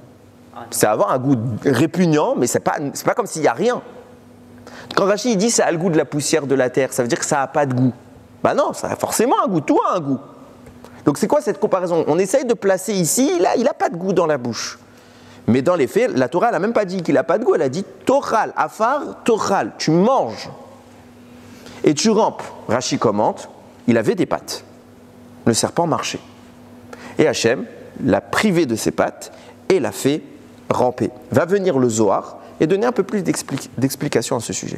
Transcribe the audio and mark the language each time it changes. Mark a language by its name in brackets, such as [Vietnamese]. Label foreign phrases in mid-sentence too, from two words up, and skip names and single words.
[French] Ça va avoir un goût répugnant, mais c'est pas comme s'il n'y a rien. Quand Rashi dit ça a le goût de la poussière de la terre, ça veut dire que ça n'a pas de goût. Bah non, ça a forcément un goût, tout a un goût. Donc c'est quoi cette comparaison? On essaye de placer ici, il n'a pas de goût dans la bouche. Mais dans les faits, la Torah n'a même pas dit qu'il n'a pas de goût, elle a dit [Hebrew] תאכל, עפר, תאכל, [French] tu manges. Et tu rampes. Rashi commente, il avait des pattes. Le serpent marchait. Et Hachem l'a privé de ses pattes et l'a fait ramper. Va venir le Zohar et donner un peu plus d'explications à ce sujet.